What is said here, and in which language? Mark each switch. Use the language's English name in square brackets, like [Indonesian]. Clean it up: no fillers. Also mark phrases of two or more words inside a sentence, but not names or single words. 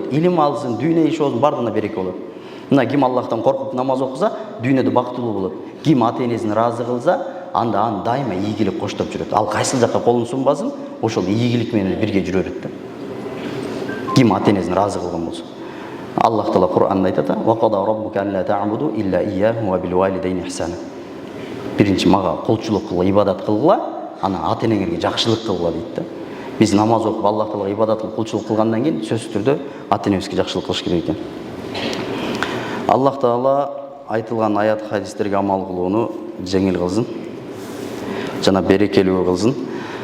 [Kyrgyz] Илим алсын, дүйнө иши болсун, бардыгына береке болот. Мына ким Аллахтан коркуп намаз окуса, дүйнөдө бактылуу болот. Ким ата энесин ыраазы кылса, анда аны дайыма ийгилик коштоп жүрөт. Ал кайсыл жакка колун сунбасын, ошол ийгилик менен бирге жүрө берет да. Ким ата энесин ыраазы кылган болсо. Аллах Таала Кур'анда айтат: [Arabic] "وقضى ربك ألا تعبدوا إلا إياه وبالوالدين إحسانا." [Kyrgyz] Биринчи мага кулчулук кылгыла, ибадат кылгыла, анан ата энеңерге жакшылык кылгыла дейт да. Биз намаз окуп Аллах Таалага ибадат кылып кулчулук кылгандан кийин сөзсүз түрдө ата энебизге жакшылык кылыш керек экен. Аллах Таала айтылган аят хадистерге амал кылууну жеңил кылсын, жана берекелүү кылсын.